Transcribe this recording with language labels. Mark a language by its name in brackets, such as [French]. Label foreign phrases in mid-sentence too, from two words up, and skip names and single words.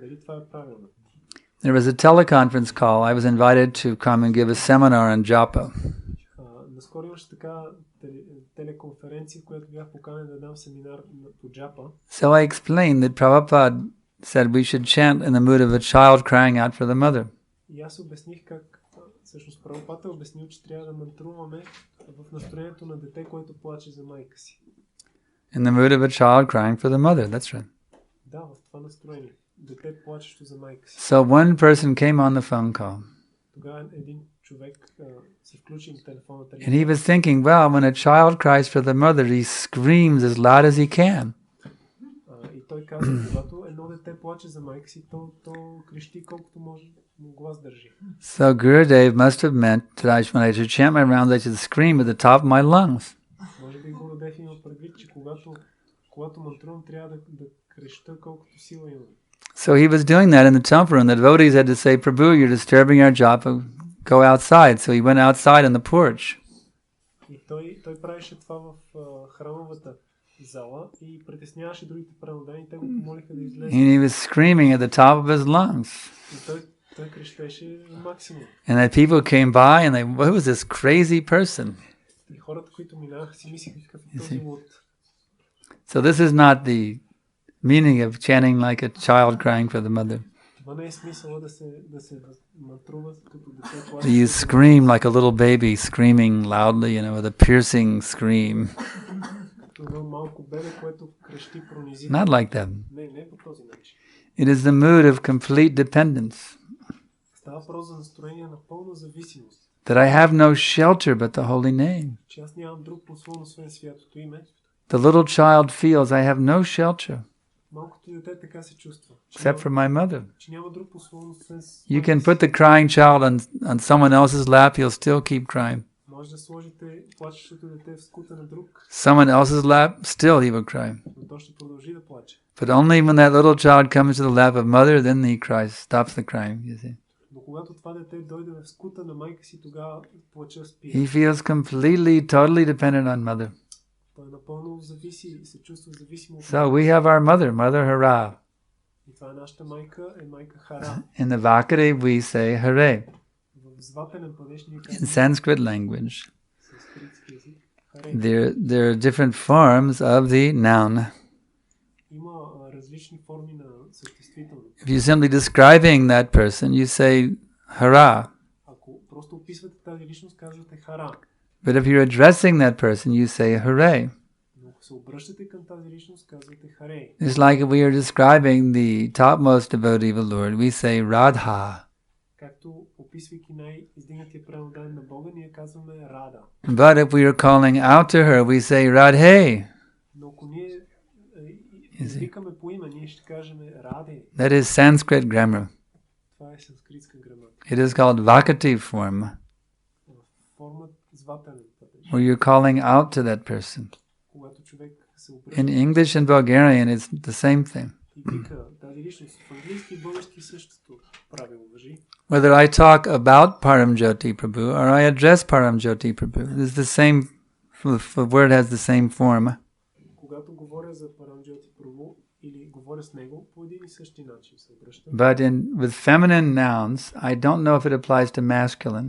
[Bulgarian] Дали това е правилно? [English] There was a teleconference call. I was invited to come and give a seminar on japa. [Bulgarian] Наскоро имаше така телеконференция, в която бях поканен да дам семинар по джапа. [English] So I explained that Prabhupada said we should chant in the mood of a child crying out for the mother. [Bulgarian] И аз обясних как всъщност Прабхупад е обяснил, че трябва да мантруваме в настроението на дете, което плаче за майка си. [English] In the mood of a child crying for the mother. That's right. [Bulgarian] Да, в това настроение. Дете плачещо за майка си. [English] So one person came on the phone call. [Bulgarian] Тогава един човек се включи на телефонната [English] And he was thinking, well, when a child cries for the mother, he screams as loud as he can. [Bulgarian] И той каза, когато едно дете плаче за майка си, то крещи колкото може, но глас държи. [English] So Gurudev must have meant that when I should chant my rounds, I should scream at the top of my lungs. [Bulgarian] Може би Гурудев има предвид, че когато мантрувам, трябва да креща колкото сила имам. [English] So he was doing that in the temple room. The devotees had to say, Prabhu, you're disturbing our japa, go outside. So he went outside on the porch. [Bulgarian] И той правеше това в храмовата зала и притесняваше другите преданодани, те го помолиха да излезе. [English] And he was screaming at the top of his lungs. [Bulgarian] И той крещеше максимум. [English] And then people came by and they, what was this crazy person? [Bulgarian] И хората, които минаваха, си мислиха какъв е този луд. [English] So this is not the meaning of chanting like a child crying for the mother. [Bulgarian] Това не е смисъла да се мантрува като дете плаче. [English] You scream like a little baby, screaming loudly, with a piercing scream. [Bulgarian] Като едно малко бебе, което крещи пронизително. [English] Not like that. [Bulgarian] Не по този начин. [English] It is the mood of complete dependence. [Bulgarian] Става въпрос за настроение на пълна зависимост. [English] That I have no shelter but the holy name. [Bulgarian] Че аз нямам друг послон, освен святото име. [English] The little child feels I have no shelter [Bulgarian] Малкото дете така се чувства. [English] except for my mother. [Bulgarian] Че няма друг послон, освен [English] You can put the crying child on someone else's lap, he'll still keep crying. [Bulgarian] Може да сложите плачещото дете в скута на друг, [English] Someone else's lap, still he will cry. [Bulgarian] но то ще продължи да плаче. [English] But only when that little child comes to the lap of mother, then he cries, stops the crying, you see. [Bulgarian] Но когато това дете дойде в скута на майка си, тогава плача спира. [English] He feels completely, totally dependent on mother. [Bulgarian] Той напълно се чувства зависимо от [English] So we have our mother, Mother Hara. [Bulgarian] И това е нашата майка, майка Хара. [English] In the Vakari we say Hare. [Bulgarian] В зватенен падеж ние [English] In [Bulgarian] казваме [English] Sanskrit language, [Bulgarian] санскритски език Харе. [English] there are different forms of the noun. [Bulgarian] Има различни форми на съществително. [English] If you're simply describing that person, you say Hara. [Bulgarian] Ако просто описвате тази личност, казвате Хара. [English] But if you're addressing that person, you say Hare. [Bulgarian] Но ако се обръщате към тази личност, казвате Харе. [English] It's like if we are describing the topmost devotee of the Lord, we say Radha. [Bulgarian] Както описвайки най-издигнатия преданен на Бога, ние казваме Рада. [English] But if we are calling out to her, we say Radhe. [Bulgarian] Но ако ние извикаме по име, ние ще кажем Раде. [English] That is Sanskrit grammar. [Bulgarian] Това е санскритска граматика. [English] It is called vocative form, [Bulgarian] Формат звателен падеж. [English] where you're calling out to that person. [Bulgarian] Когато човек се обръща [English] In English and Bulgarian, it's the same thing. [Bulgarian] и вика тази личност, в английски и български същото правило важи. [English] Whether I talk about Paramjyoti Prabhu or I address Paramjyoti Prabhu, it's the same, the word has the same form. [Bulgarian] Когато говоря за Парамджоти Прабу или говоря с него, по един и същи начин се обръщам. [English] But with feminine nouns, I don't know if it applies to masculine.